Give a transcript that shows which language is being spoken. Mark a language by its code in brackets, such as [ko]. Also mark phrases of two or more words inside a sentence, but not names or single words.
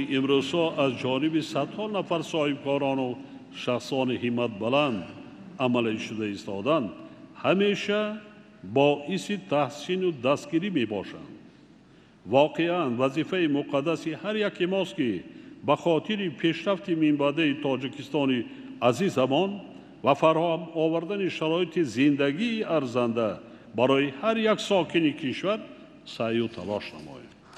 [tg] имрӯзҳо аз ҷониби садҳо нафар соҳибкорону шахсони ҳимматбаланд амалӣ шуда истоданд, ҳамеша [fa] باعث تحسین و دستگیری می باشند. واقعا وظیفه مقدسی هر یک ماست که به خاطر پیشرفت منبعه تاجیکستان عزیزمان و فراهم آوردن شرایط زندگی ارزنده برای هر یک ساکن کشور سعی و تلاش نماییم.